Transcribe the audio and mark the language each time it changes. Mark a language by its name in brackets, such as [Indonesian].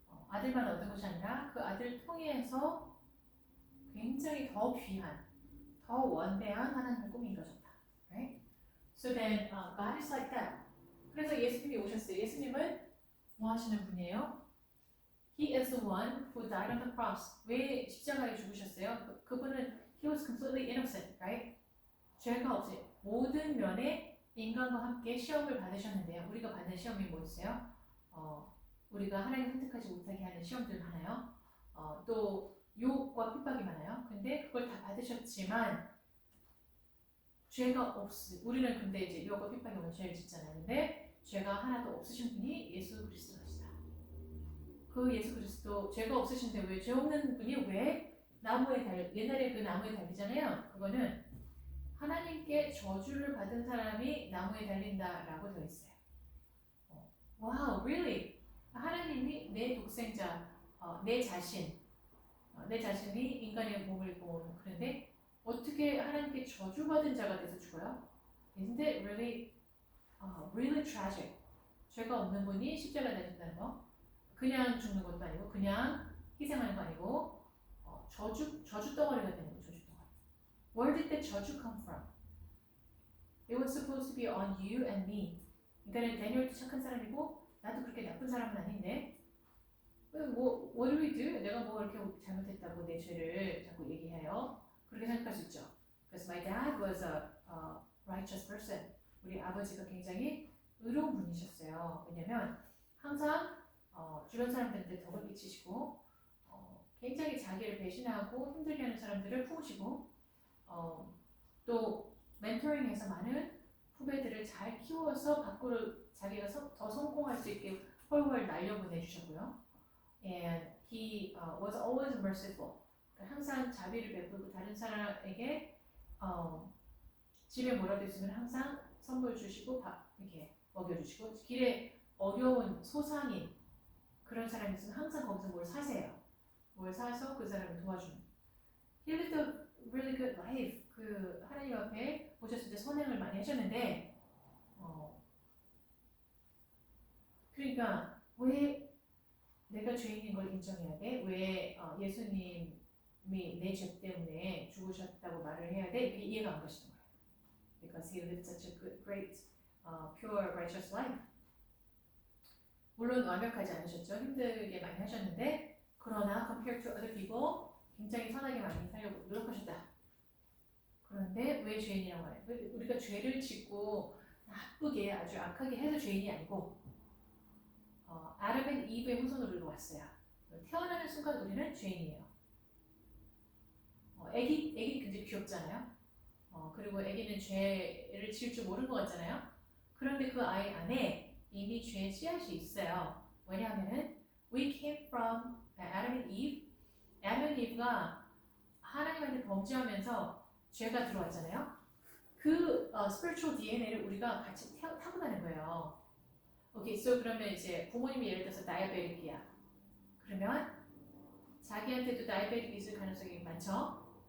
[Korean] 아들만 얻은 것이 아니라 그 아들 통해서 굉장히 더 귀한, 더 원대한 하나님의 꿈이 이루어졌다. [English] Right? So then God is like that. [Korean] 그래서 예수님이 오셨어요. 예수님은 뭐 하시는 분이에요? [English] He is the one who died on the cross. [Korean] 왜 십자가에 죽으셨어요? 그분은 [English] he was completely innocent, right? [Korean] 죄가 없이 모든 면에 인간과 함께 시험을 받으셨는데요. 우리가 받는 시험이 뭐였어요? 우리가 하나님 선택하지 못하게 하는 시험들 많아요. 또 유혹과 핍박이 많아요. 근데 그걸 다 받으셨지만 죄가 우리는 근데 이제 유혹과 핍박이 오면 죄를 짓잖아요. 근데 죄가 하나도 없으신 분이 예수 그리스도시다. 그 예수 그리스도 죄가 없으신데 왜 죄 없는 분이 왜 옛날에 그 나무에 달리잖아요. 그거는 하나님께 저주를 받은 사람이 나무에 달린다라고 되어 있어요. [English] 와우, really? [Korean] 하나님이 내 독생자, 내 자신이 인간의 몸을 입고 오는 그런데 어떻게 하나님께 저주받은 자가 돼서 죽어요? [English] Isn't it really tragic? [Korean] 죄가 없는 분이 십자가에 달린다는 거. 그냥 죽는 것도 아니고 그냥 희생하는 거 아니고 저주 덩어리가 되는 거, 저주 덩어리. [English] Where did the 저주 come from? It was supposed to be on you and me. [Korean] 그러니까 다니엘도 착한 사람이고 나도 그렇게 나쁜 사람은 아닌데 [English] what do we do? [Korean] 내가 뭐 이렇게 잘못했다고 내 죄를 자꾸 얘기해요. 그렇게 생각할 수 있죠. [English] Because my dad was a righteous person. [Korean] 우리 아버지가 굉장히 의로운 분이셨어요. 왜냐면 항상 주변 사람들한테 덕을 끼치시고 굉장히 자기를 배신하고 힘들게 하는 사람들을 품으시고 또 멘토링해서 많은 후배들을 잘 키워서 밖으로 자기가 더 성공할 수 있게 훨훨 날려보내주셨고요. [English] And he was always merciful. [Korean] 그러니까 항상 자비를 베풀고 다른 사람에게 집에 뭐라도 있으면 항상 선물 주시고 이렇게 먹여주시고 길에 어려운 소상인 그런 사람이 있으면 항상 거기서 뭘 사세요. 뭘 사서 그 사람을 도와주는. [English] He lived a really good life. [Korean] 그 하나님 앞에 보셨을 때 선행을 많이 하셨는데 그러니까 왜 내가 죄인인 걸 인정해야 돼? 왜 예수님이 내 죄 때문에 죽으셨다고 말을 해야 돼? 이게 이해가 안 가시는 거예요. [English] Because he lived such a good, great, pure, righteous life. [Korean] 물론 완벽하지 않으셨죠. 힘들게 많이 하셨는데 그러나 [English] compared to other people [Korean] 굉장히 선하게 많이 살려고 노력하셨다. 그런데 왜 죄인이라고 해요? 우리가 죄를 짓고 나쁘게 아주 악하게 해서 죄인이 아니고 아담 앤 이브의 후손으로 우리가 왔어요. 태어나는 순간 우리는 죄인이에요. 애기 굉장히 귀엽잖아요. 그리고 애기는 죄를 지을 줄 모르는 것 같잖아요. 그런데 그 아이 안에 이미 죄의 씨앗이 있어요. 왜냐하면은 [English] we came from Adam and Eve. [Korean] Adam and Eve가 하나님한테 범죄하면서 죄가 들어왔잖아요. 그 spiritual DNA를 우리가 같이 타고나는 거예요. 오케이, so 그러면 이제 부모님이 예를 들어서 다이아베틱이야. 그러면 자기한테도 다이아베틱 있을 가능성이 많죠.